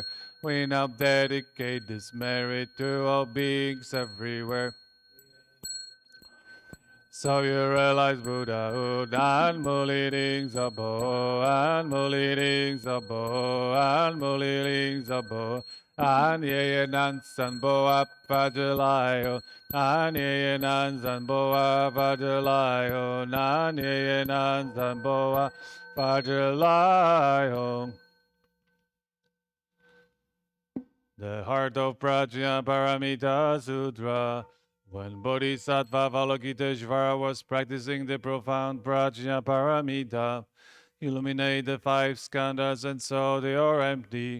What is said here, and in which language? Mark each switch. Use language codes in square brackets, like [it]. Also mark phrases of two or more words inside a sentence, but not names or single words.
[en] We now dedicate this merit to all beings everywhere. So you realize Buddhahood and leadings of Bo, and leadings of Bo, and leadings of Bo, and ye nansan Bo apajalayo, and ye nansan Bo apajalayo, and ye nansan Bo apajalayo. The heart of Prajna Paramita Sutra. When Bodhisattva Avalokiteshvara was practicing the profound Prajna Paramita, Illuminate the five skandhas, and so they are empty.